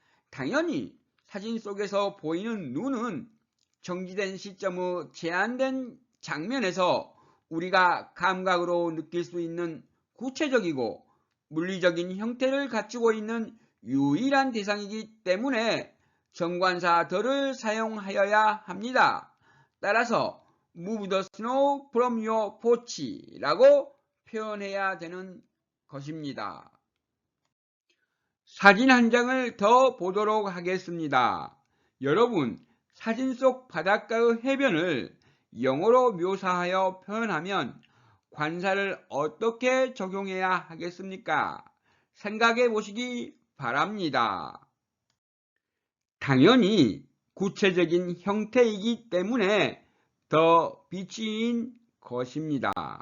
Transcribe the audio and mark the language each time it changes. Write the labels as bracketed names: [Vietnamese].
[Korean] 당연히 사진 속에서 보이는 눈은 정지된 시점의 제한된 장면에서 우리가 감각으로 느낄 수 있는 구체적이고 물리적인 형태를 갖추고 있는 유일한 대상이기 때문에 정관사 더를 사용하여야 합니다. 따라서 [English] move the snow from your porch [Korean] 라고 표현해야 되는 것입니다. 사진 한 장을 더 보도록 하겠습니다. 여러분, 사진 속 바닷가의 해변을 영어로 묘사하여 표현하면 관사를 어떻게 적용해야 하겠습니까? 생각해 보시기 바랍니다. 당연히 구체적인 형태이기 때문에 더 비치인 것입니다.